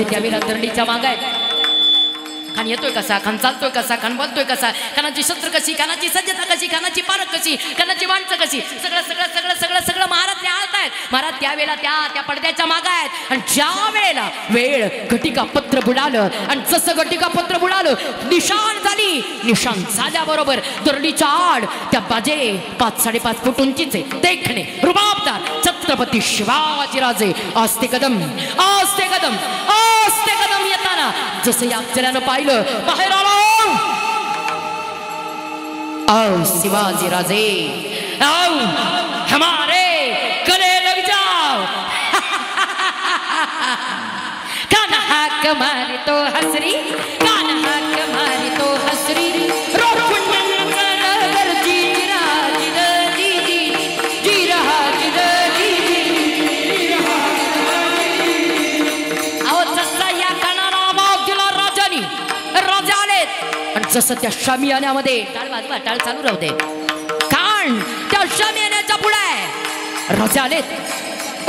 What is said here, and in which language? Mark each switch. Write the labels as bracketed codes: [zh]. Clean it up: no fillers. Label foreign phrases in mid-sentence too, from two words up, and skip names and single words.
[mr] त्यावेळेला दरडीच्या माग आहेत खान येतोय कसा खान चालतोय कसा खान बोलतोय कसा खानाची शस्त्र कशी खानाची सज्जता कशी खानाची पारख कशी खानाची माणसं कशी सगळं सगळं सगळं सगळं सगळं महाराज निहाळत आहेत महाराज त्यावेळेला त्या पडद्याच्या माग आहेत आणि ज्या वेळेला वेळ घटिका पत्र बुडालं आणि जसं घटिका पत्र बुडालं निशाण झाली निशाण झाल्याबरोबर दरडीच्या आड त्या बाजे 5-5.5 फूट उंचीचे देखणे रुबाबदार छत्रपती शिवाजीराजे आस्ते कदम येताना जसं या अक्षरानं पाहिलं बाहेर आलो [hi] आओ शिवाजी राजे आओ हमारे गले लग जाओ [mr] कान हाक मारी तो हसरी कान हाक मारी तो हसरी जसं त्या शामियान्यामध्ये टाळ वाजवा टाळ चालू राहू दे कारण त्या शामियान्याच्या पुढे राजा आलेत